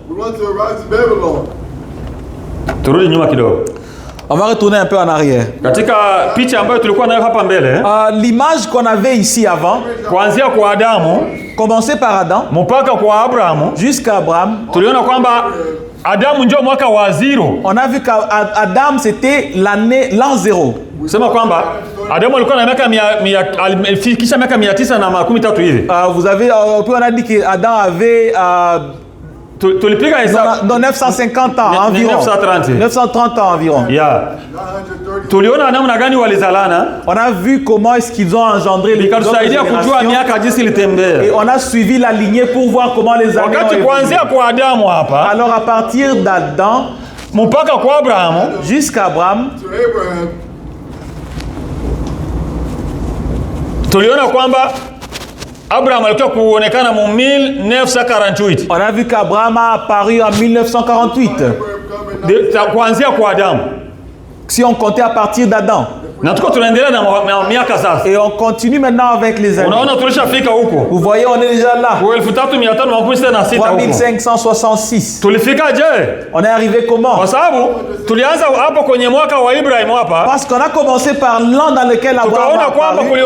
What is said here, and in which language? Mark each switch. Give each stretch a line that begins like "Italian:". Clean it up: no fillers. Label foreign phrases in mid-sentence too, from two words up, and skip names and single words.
French: On va retourner un peu en arrière. L'image qu'on avait ici avant, commencer par Adam jusqu'à Abraham, on a vu qu'Adam c'était l'an 0.
Swahili: Sema kwamba Adamu alikuwa na miaka 913 hivi.
French: Vous avez on a dit que Adam avait dans 950 ans environ. 930 ans environ. Yeah.
Swahili: Tuliona namna gani walizalana.
French: On a vu comment est-ce qu'ils ont engendré les générations. Et on a suivi la lignée pour voir comment les années ont évolué. Alors à partir d'Adam jusqu'à Abraham,
Swahili: tuliona kwamba Abraham alikuwa kuonekana mu 1948.
French: On a vu qu'Abraham a apparu en 1948.
Swahili: Kuanzia kwa Adamu.
French: Si on comptait à partir d'Adam. Et on continue maintenant avec les années. Vous voyez, on est déjà là. 3566. On est arrivé comment? Parce qu'on a commencé par l'an dans lequel Abraham a apparu.